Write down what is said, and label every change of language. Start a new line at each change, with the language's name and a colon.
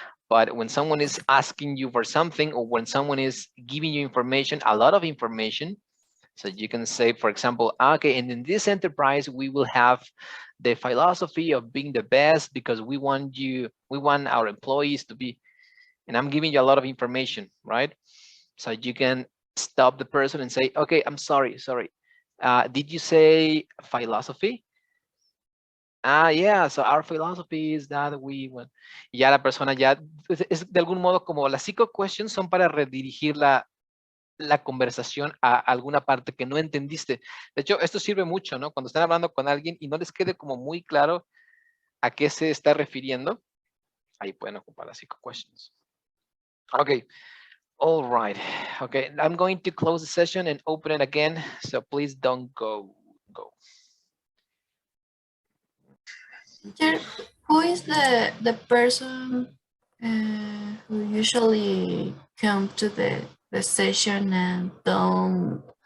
English: But when someone is asking you for something, or when someone is giving you information, a lot of information, so you can say, for example, okay, and in this enterprise, we will have the philosophy of being the best because we want our employees to be, and I'm giving you a lot of information, right? So you can stop the person and say, okay, I'm sorry. Did you say philosophy? Yeah, so our philosophy is that we want.
Spanish: Ya la persona ya, es de algún modo como las psycho questions son para redirigir la conversación a alguna parte que no entendiste. De hecho, esto sirve mucho, ¿no? Cuando están hablando con alguien y no les quede como muy claro a qué se está refiriendo, ahí pueden ocupar las psycho questions.
English: Okay. All right. Okay, I'm going to close the session and open it again. So please don't go. Teacher, who is the person who usually come to the session and don't